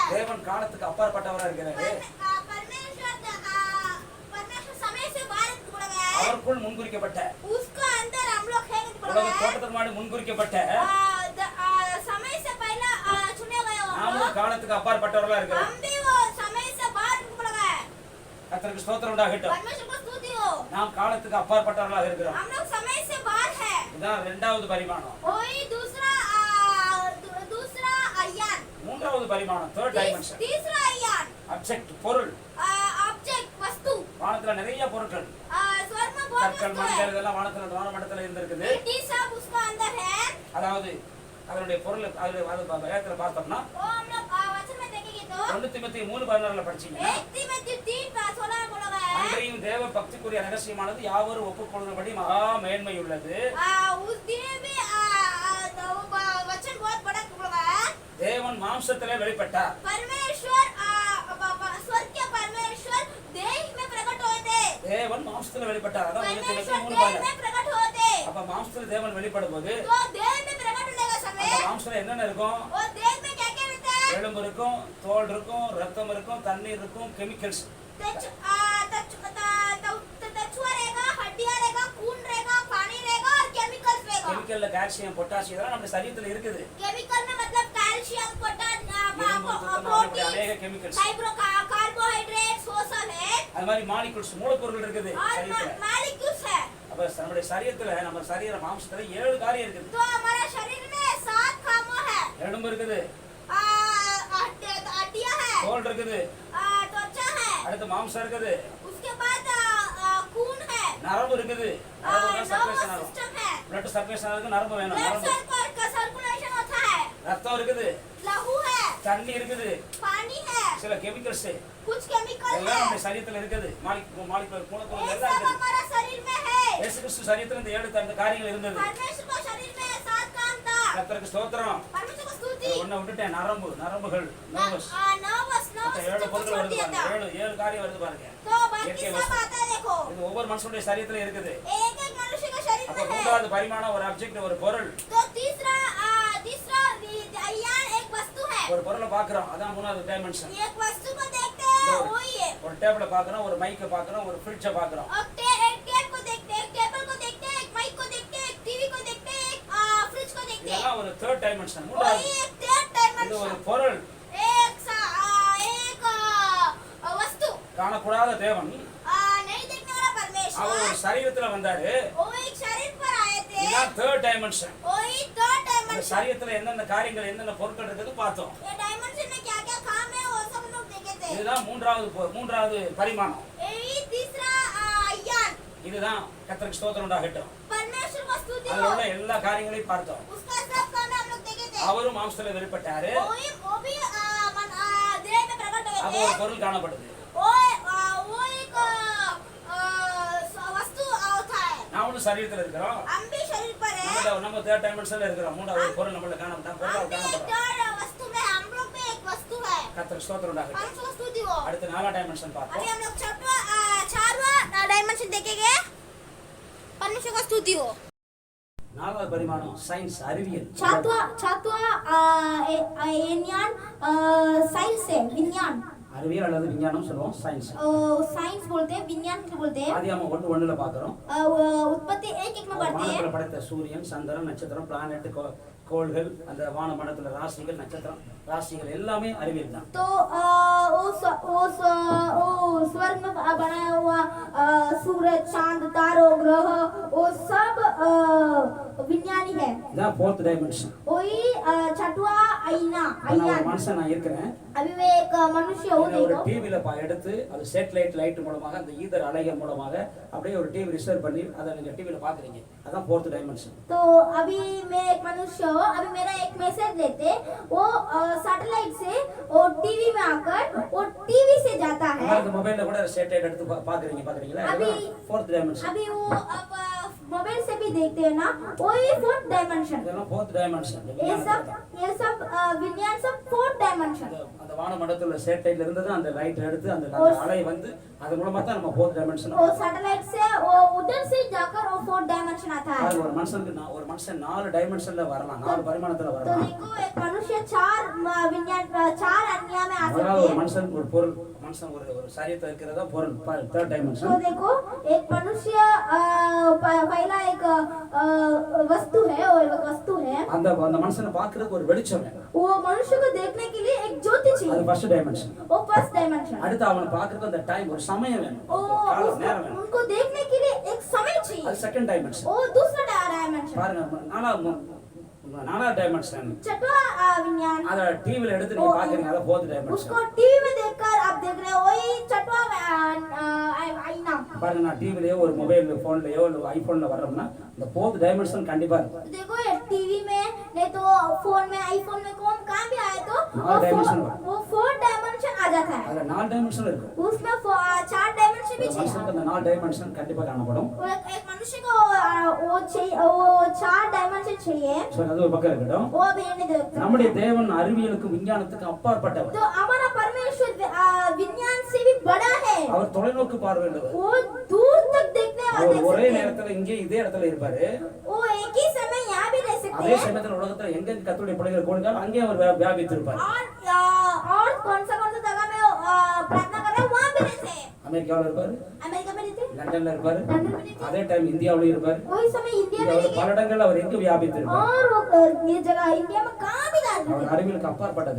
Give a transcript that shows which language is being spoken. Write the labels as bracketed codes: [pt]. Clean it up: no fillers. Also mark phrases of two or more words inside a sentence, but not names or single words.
[ta] தேவன் காலத்துக்கு அப்பாற்பட்டவராக இருக்கிறாரு. [hi] परमेश्वर समय से बाहर करके बोला गया है. [ta] அவருக்குள் முன்குறிக்கப்பட்ட [hi] उसका अंदर हम लोग है करके बोला [ta] உலக [hi] गया है. [ta] தோட்டத்துக்கு முன்னாடி முன்குறிக்கப்பட்ட [hi] समय से पहला चुने गए हो. [ta] நாமும் காலத்துக்கு அப்பாற்பட்டவர்களா இருக்கிறோம். [hi] हम भी वो समय से बाहर करके बोला गया है. [ta] கர்த்தருக்கு ஸ்தோத்திரம் உண்டாகட்டும். [hi] परमेश्वर को स्तुति हो. [ta] நாம் காலத்துக்கு அப்பாற்பட்டவர்களாக இருக்கிறோம். [hi] हम लोग समय से बाहर है. [ta] இதுதான் இரண்டாவது பரிமாணம். [hi] वही दूसरा अयान. [ta] மூன்றாவது பரிமாணம், [en] third dimension. [hi] तीसरा अयान [ta] ஆப்ஜெக்ட், பொருள். [hi] ऑब्जेक्ट वस्तु. [ta] வானத்துல நிறைய பொருட்கள், [hi] स्वर्ग में बहुत [ta] கற்கள், [hi] वस्तु है. [ta] மணிகள் இதெல்லாம் வானமண்டலத்துல இருந்திருக்குது. [hi] मिट्टी सब उसका अंदर है. [ta] அதாவது அதனுடைய பொருள் அது வேதத்துல பார்த்தோம்னா [hi] वो हम लोग वचन में देखेंगे तो [ta] 1 தீமோத்தேயு 3:16 படிச்சீங்கன்னா [hi] 1 तीमुथियुस 3:16 में बोला गया है. [ta] அன்றையும் தேவ பக்திக்குரிய ரகசியமானது யாவரும் ஒப்புக்கொள்ளும்படி மகா மேன்மை உள்ளது. [hi] उस दिन भी वचन बहुत बड़ा बोला गया है. [ta] தேவன் மாம்சத்திலே வெளிப்பட்டார். [hi] परमेश्वर स्वर्ग के परमेश्वर देह में प्रकट हुए थे. [ta] தேவன் மாம்சத்திலே வெளிப்பட்டார். அதான் 1 [hi] परमेश्वर [ta] தீமோத்தேயு [hi] देह [ta] 3:16. [hi] में प्रकट हुए थे. [ta] அப்ப மாம்சத்திலே தேவன் வெளிப்படும்போது [hi] तो देह में प्रकट होने का समय [ta] அந்த மாம்சத்துல என்னென்ன இருக்கும்? [hi] वो देह में क्या क्या रहता है? [ta] எலும்பு இருக்கும், தோல் இருக்கும், ரத்தம் இருக்கும், தண்ணீர் இருக்கும், கெமிக்கல்ஸ். [hi] तछुआ रहेगा, हड्डियां रहेगा, खून रहेगा, पानी रहेगा और केमिकल्स रहेगा. [ta] கெமிக்கல்ல கால்சியம், பொட்டாசியம் இதெல்லாம் நம்ம சரீரத்துல இருக்குது. [hi] केमिकल में मतलब कैल्शियम, प्रोटीन अनेक केमिकल्स, कार्बोहाइड्रेट्स वो सब है. [ta] அது மாதிரி மாலிகுல்ஸ் மூலப்பொருட்கள் இருக்குது [hi] और [ta] சரீரத்துல. [hi] मालिक्यूल्स है. [ta] அப்ப நம்முடைய சரீரத்துல நம்ம சரீர மாம்சத்துல 7 காரியம் இருக்குது. [hi] तो हमारा शरीर में 7 कामों है. [ta] எலும்பு இருக்குது, [hi] हड्डियां है, [ta] தோல் இருக்குது, [hi] त्वचा है, [ta] அடுத்து மாம்சம் இருக்குது, [hi] उसके बाद खून है, [ta] நரம்பு இருக்குது. நரம்பு [hi] नर्वस [ta] சர்க்குலேஷன் ஆகும். [hi] सिस्टम है, [en] blood circulation [ta] ஆகுது, நரம்பு வேணும். [hi] ब्लड [ta] நரம்பு, [hi] सर्कुलेशन होता है, [ta] ரத்தம் இருக்குது, [hi] लहू है, [ta] தண்ணி இருக்குது, [hi] पानी है, [ta] சில கெமிக்கல்ஸ் [hi] कुछ केमिकल है [ta] எல்லாம் நம்ம சரீரத்துல இருக்குது மூலக்கூறு [hi] ये [ta] எல்லாம் [hi] सब [ta] இருக்குது [hi] हमारा शरीर में है [ta] இயேசு கிறிஸ்து சரீரத்துல இந்த 7 அந்த காரியங்கள் இருந்தது [hi] परमेश्वर का शरीर में 7 काम था [ta] கர்த்தருக்கு ஸ்தோத்திரம் [hi] परमेश्वर को स्तुति [ta] ஒண்ணு விட்டுட்டேன் நரம்புகள் நர்வஸ் [hi] नर्वस [ta] ஏழு [hi] को [ta] பொருட்கள் [hi] छोड़ [ta] வருது [hi] दिया था [ta] பாருங்க ஏழு காரியம் வருது பாருங்க [hi] तो बाकी सब आता है देखो [ta] இது ஒவ்வொரு மனுஷனுடைய சரீரத்துல இருக்குது [hi] एक एक मनुष्य का शरीर [ta] அப்ப [hi] में है [ta] மூன்றாவது பரிமாணம் ஒரு ஆப்ஜெக்ட் ஒரு பொருள் [hi] तो तीसरा अयान एक वस्तु है [ta] ஒரு பொருளை பாக்குறோம் அதான் மூணாவது டைமென்ஷன் [hi] एक वस्तु को देखते हैं वही है [ta] ஒரு டேபிள பாக்குறோம் ஒரு மைக்க பாக்குறோம் ஒரு ஃப்ரிட்ஜை பாக்குறோம் [hi] एक टेप को देखते हैं एक टेबल को देखते हैं एक माइक को देखते हैं एक टीवी को देखते हैं एक फ्रिज को देखते हैं [ta] இதெல்லாம் ஒரு [en] third dimension [hi] वही [ta] மூன்றாவது [hi] एक थर्ड [ta] இது ஒரு [hi] डायमेंशन [ta] பொருள் [hi] एक वस्तु [ta] காணக்கூடாத தேவன் [hi] नहीं देखने वाला [ta] அவர் [hi] परमेश्वर [ta] ஒரு சரீரத்துல வந்தாரு [hi] वो एक शरीर पर आए थे [ta] இதுதான் [en] third dimension [hi] वही थर्ड [ta] அந்த [hi] डायमेंशन [ta] சரீரத்துல என்னென்ன காரியங்கள் என்னென்ன பொருட்கள் இருக்குது பார்த்தோம் [hi] ये डायमेंशन में क्या क्या काम है वो सब लोग देखे थे [ta] இதுதான் மூன்றாவது பரிமாணம் [hi] यही तीसरा अयान [ta] இதுதான் கர்த்தருக்கு ஸ்தோத்திரம் உண்டாகட்டும் [hi] परमेश्वर को स्तुति [ta] அதுல [hi] हो [ta] உள்ள எல்லா காரியங்களையும் பார்த்தோம் [hi] उसका सब काम हम लोग देखे थे [ta] அவரும் மாம்சத்துல வெளிப்பட்டாரு [hi] वो भी देह में प्रकट [ta] அப்ப [hi] हुए [ta] ஒரு [hi] थे [ta] பொருள் காணப்படுது [hi] वो एक वस्तु होता है [ta] நாமளும் சரீரத்துல இருக்கிறோம் [hi] हम भी शरीर पर है [ta] நம்ம [en] third dimension [ta] இருக்கிறோம் மூன்றாவது பொருள் நம்மள காணப்பட்டா [hi] हम [ta] பொருள் [hi] भी एक [ta] காணப்படுறோம் [hi] थर्ड वस्तु में हम लोग भी एक वस्तु है [ta] கர்த்தருக்கு ஸ்தோத்திரம் உண்டாகட்டும் [hi] परमेश्वर को स्तुति हो [ta] அடுத்து 4 டைமென்ஷன் [hi] अभी [ta] பார்ப்போம் [hi] हम लोग चारवां डायमेंशन देखेंगे परमेश्वर को स्तुति हो [ta] 4வது பரிமாணம் சயின்ஸ் அறிவியல் [hi] छात्वा विज्ञान साइंस है विज्ञान [ta] அறிவியல் அல்லது விஞ்ஞானம் சொல்லுவோம் சயின்ஸ் [hi] साइंस बोलते हैं विज्ञान को बोलते हैं [ta] ஆதியாகமம் 1:1ல பாக்குறோம் [hi] उत्पत्ति एक में पढ़ते हैं [ta] வானத்துல படைத்த சூரியன் சந்திரன் நட்சத்திரம் பிளானட் கோள்கள் அந்த வானமண்டலத்துல ராசிகள் நட்சத்திரம் ராசிகள் எல்லாமே அறிவியல் தான் [hi] तो स्वर्ग में बनाया हुआ सूरज चांद तारों ग्रह वो सब विज्ञानी है [ta] இதான் 4th டைமென்ஷன் [hi] वही छठवा आईना [ta] ஒரு [hi] आयान [ta] மனுஷன் நான் இருக்கிறேன் [hi] अभी मैं एक मनुष्य हूँ [ta] இதை ஒரு [hi] देखो [ta] டிவில எடுத்து அது [en] satellite light [ta] மூலமாக அந்த ஈதர் அலைகள் மூலமாக அப்படியே ஒரு [en] TV receive [ta] பண்ணி அதை நீங்க டிவில பாக்குறீங்க அதான் 4th டைமென்ஷன் [hi] तो अभी मैं एक मनुष्य हूँ अभी मेरा एक मैसेज लेते वो सैटेलाइट से वो टीवी में आकर वो टीवी से जाता है [ta] உங்களுக்கு மொபைல்ல கூட சேட்டலைட் எடுத்து பாக்குறீங்களா [hi] अभी [ta] 4th டைமென்ஷன் [hi] अभी वो अब मोबाइल से भी देखते हैं ना वही 4th डायमेंशन [ta] இதெல்லாம் 4th டைமென்ஷன் [hi] ये सब विज्ञान सब 4th डायमेंशन [ta] அந்த வானமண்டலத்துல சேட்டலைட்ல இருந்தது அந்த லைட் எடுத்து அந்த அலை வந்து அது மூலமா தான் நம்ம 4th டைமென்ஷன் [hi] वो सैटेलाइट से वो उधर से जाकर वो 4th डायमेंशन आता है [ta] ஒரு மனுஷன் 4 டைமென்ஷன்ல வரலாம் 4 பரிமாணத்துல [hi] तो [ta] வரலாம் [hi] देखो एक मनुष्य 4 विज्ञान 4 अन्य में आ सकते [ta] ஒரு [hi] हैं [ta] மனுஷன் ஒரு பொருள் மனுஷன் ஒரு சரீரத்துல இருக்கிறதா பொருள் 3rd டைமென்ஷன் [hi] तो देखो एक मनुष्य पहला एक वस्तु है और एक वस्तु है [ta] அந்த மனுஷனை பார்க்கிறதுக்கு ஒரு வெளிச்சம் வேணும் [hi] वो मनुष्य को देखने के लिए एक ज्योति [ta] அது [hi] चाहिए [en] first dimension वो first dimension [ta] அடுத்து அவனை பார்க்கிறதுக்கு அந்த டைம் ஒரு சமயம் வேணும் காலம் நேரம் வேணும் [hi] उनको देखने के लिए एक समय चाहिए [ta] அது [en] second dimension [hi] वो दूसरा डायमेंशन [ta] பாருங்க நாலாவது டைமென்ஷன் [hi] छठवा विज्ञान [ta] அத டிவில எடுத்து நீங்க பாக்குறீங்க அத 4th டைமென்ஷன் [hi] उसको टीवी में देखकर आप देख रहे हो वही छठवा आईना [ta] பாருங்க நான் டிவிலயோ ஒரு [en] mobile phone [ta] இல்ல ஐபோன்ல வர்றோம்னா இந்த 4th டைமென்ஷன் கண்டிப்பா இருக்கும் [hi] देखो ये टीवी में नहीं तो फोन में आईफोन में कौन कहाँ भी आए तो वो 4th डायमेंशन आ जाता है [ta] அதுல 4 டைமென்ஷன் இருக்கும் [hi] उसमें 4 डायमेंशन भी चाहिए [ta] மனுஷனுக்கு அந்த 4 டைமென்ஷன் கண்டிப்பா காணப்படும் [hi] एक मनुष्य को वो चाहिए वो 4 डायमेंशन चाहिए [ta] சோ அது ஒரு பக்கம் இருக்கட்டும் [hi] वो भी नहीं देखते [ta] நம்முடைய தேவன் அறிவியலுக்கு விஞ்ஞானத்துக்கு அப்பாற்பட்டவர் [hi] तो हमारा परमेश्वर विज्ञान से भी बड़ा है [ta] அவர் தொலைநோக்கு பார்வையுள்ளவர் [hi] वो दूर तक देखने वाला [ta] அவர் [hi] देख [ta] ஒரே [hi] सकते हैं [ta] நேரத்துல இங்கே இதே இடத்துல இருப்பாரு [hi] वो एक ही समय यहाँ भी रह सकते [ta] அதே [hi] हैं [ta] சமயத்துல உலகத்துல எங்க கர்த்தருடைய பிள்ளைகள் கொடுத்தாலும் அங்கே அவர் வியாபித்திருப்பார் [hi] और कौन सा जगह में प्रार्थना कर रहे हैं वहाँ भी रहते हैं [ta] அமெரிக்காவுல இருப்பாரு [hi] अमेरिका में रहते हैं [ta] லண்டன்ல இருப்பாரு [hi] लंदन में रहते हैं [ta] அதே டைம் இந்தியாவுல இருப்பாரு [hi] वही समय इंडिया में [ta] அவர் [hi] रहेंगे [ta] பல இடங்கள்ல அவர் எங்க வியாபித்திருப்பார் [hi] और वो ये जगह इंडिया में कहाँ भी रहते [ta] அவர் [hi] हैं [ta] அறிவியலுக்கு அப்பாற்பட்டது